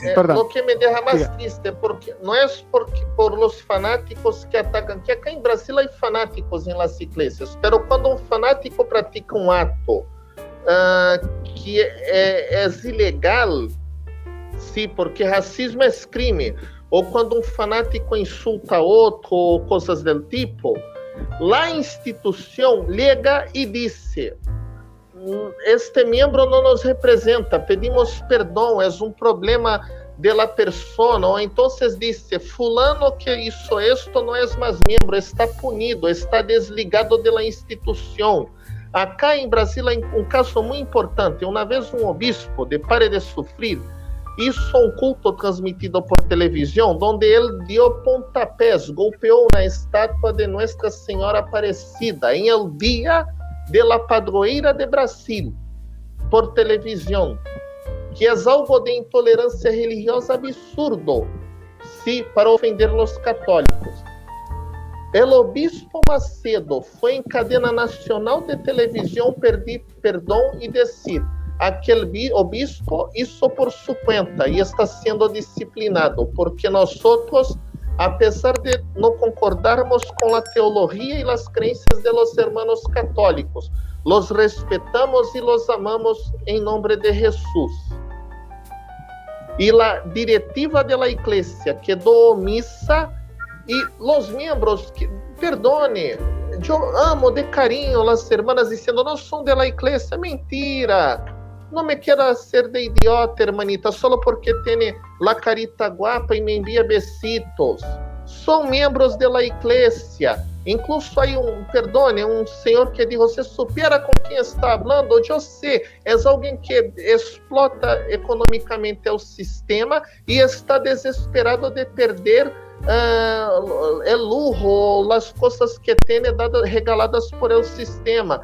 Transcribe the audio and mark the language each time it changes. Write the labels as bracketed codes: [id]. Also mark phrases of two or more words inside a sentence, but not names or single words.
[es] Lo que me deja más triste, porque no es por los fanáticos que atacan, que acá en Brasil hay fanáticos en las iglesias, pero cuando un fanático practica un acto que es ilegal, sí, porque racismo es [pt] crime, ou quando um fanático insulta outro, ou coisas do tipo, a instituição liga e disse: este membro não nos representa, pedimos perdão, é um problema [es] de la persona. [pt] Ou então disse: fulano que [es] hizo esto [pt] não é mais membro, está punido, está desligado de la instituição. Acá em Brasil há um caso muito importante. Uma vez um obispo de Pare de Sufrir hizo um culto transmitido por televisão, onde ele dio pontapés, golpeou na estátua de Nuestra Senhora Aparecida em el dia de la padroeira de Brasil, por televisão, que é algo de intolerância religiosa absurdo, sim, para ofender os católicos. [es] El obispo [pt] Macedo foi em [es] cadena nacional [pt] de televisão pedir perdão e dizer: [es] aquel obispo hizo por su cuenta y está siendo disciplinado, porque nosotros, a pesar de no concordarmos con la teología y las creencias de los hermanos católicos, los respetamos y los amamos en nombre de Jesús. Y la directiva de la iglesia quedó omisa y los miembros, perdone, yo amo de cariño las hermanas diciendo: no son de la iglesia, mentira. [pt] Não me quero ser de idiota, hermanita, só porque tem [es] la carita guapa [pt] e me envia besitos. São membros [es] de la iglesia. Incluso hay [pt] um senhor que diz: você supera com quem está falando? Eu sei, é alguém que explota economicamente o sistema e está desesperado de perder o lujo, as coisas que tem [es] regaladas por el sistema.